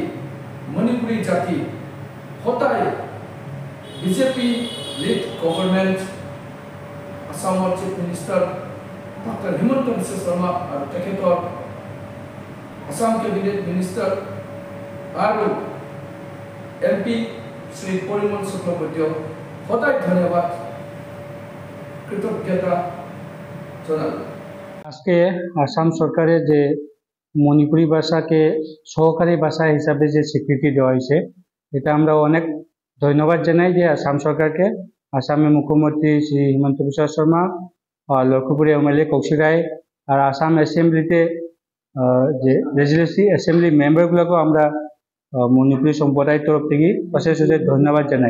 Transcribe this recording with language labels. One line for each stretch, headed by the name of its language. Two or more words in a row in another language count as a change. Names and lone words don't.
Assamese: মণিপুৰী জাতি সদায় বিজেপি
English: led government,
Assamese: আসামৰ
English: chief minister
Assamese: ডক্টৰ হিমন্ত বিশ্ব শৰ্মা আৰু তেখেতৰ আসাম
English: cabinet minister
Assamese: আৰু MP শ্ৰী পৰিমল শুক্লবৈদ্যক সদায় ধন্যবাদ, কৃতজ্ঞতা জানালো।
Bangla: আজকে আসাম সরকারে যে মণিপুরি ভাষাকে সহকারী ভাষা হিসাবে যে স্বীকৃতি দেওয়া হয়েছে, এটা আমরা অনেক ধন্যবাদ জানাই যে আসাম সরকারকে। আসামের মুখ্যমন্ত্রী শ্রী হিমন্ত বিশ্ব শর্মা, লক্ষীপুরের MLA কৌশিক রায়, আর আসাম অ্যাসেম্বলিতে যে
English: legislative assembly
Bangla: মেম্বারগুলোকেও আমরা মণিপুরি সম্প্রদায়ের তরফ থেকে অশেষ অশেষ ধন্যবাদ জানাই।